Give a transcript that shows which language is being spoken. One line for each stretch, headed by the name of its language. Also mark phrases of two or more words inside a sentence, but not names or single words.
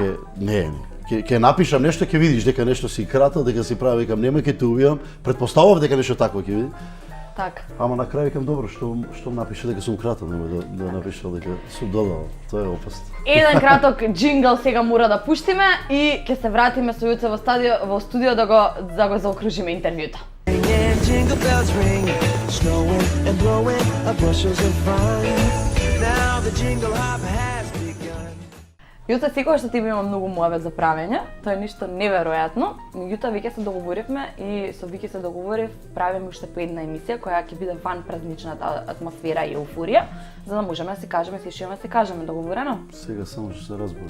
Macedonian: Дека, не, ќе напишам нешто, ќе видиш дека нешто си кратал, дека си прави, викам, немој ќе те убивам, претпоставував дека нешто такво ќе види. Така. Ама на крај викам добро, што напише дека сум кратал, немој да напишал дека сум додал. Тоа е опасно. Еден краток джингл сега мора да пуштиме и ќе се вратиме со Јуце во студио да го заокружиме интервјуто.
English: And jingle bells ring, snowing and blowing up bushels of fun. Now the jingle hop has begun.
Macedonian: Јуце, секогаш што ти има многу муавет за правење, тоа е нешто неверојатно. Меѓутоа веќе се договоривме и со Вики се договорив, правиме уште по една емисија која ќе биде ван празничната атмосфера и еуфорија, за да можеме да се кажеме се што имаме да се кажеме, договорено? Сега само што се разборе.